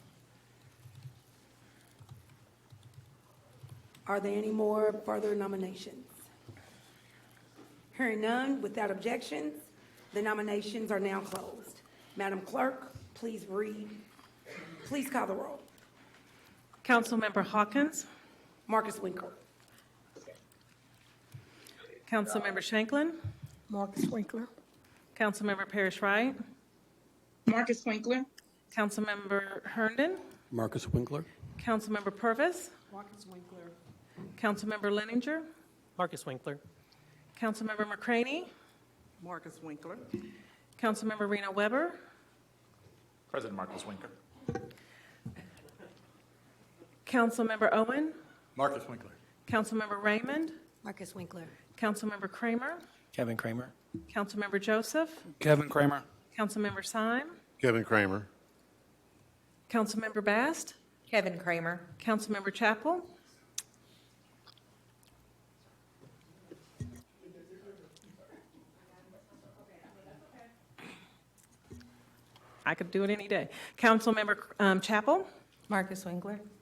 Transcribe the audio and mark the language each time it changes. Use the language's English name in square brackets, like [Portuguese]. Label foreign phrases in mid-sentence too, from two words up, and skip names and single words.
[English] Are there any more further nominations? Hearing none, without objections, the nominations are now closed. Madam Clerk, please call the roll. Councilmember Hawkins, Marcus Winkler. Councilmember Shanklin, Marcus Winkler. Councilmember Parrish Wright, Marcus Winkler. Councilmember Herndon, Marcus Winkler. Councilmember Purvis, Marcus Winkler. Councilmember Leninger, Marcus Winkler. Councilmember McCraney, Marcus Winkler. Councilmember Rena Weber, President Marcus Winkler. Councilmember Owen, Marcus Winkler. Councilmember Raymond, Marcus Winkler. Councilmember Kramer, Kevin Kramer. Councilmember Joseph, Kevin Kramer. Councilmember Syme, Kevin Kramer. Councilmember Bast, Kevin Kramer. Councilmember Chapel, I could do it any day. Councilmember Chapel, Marcus Winkler.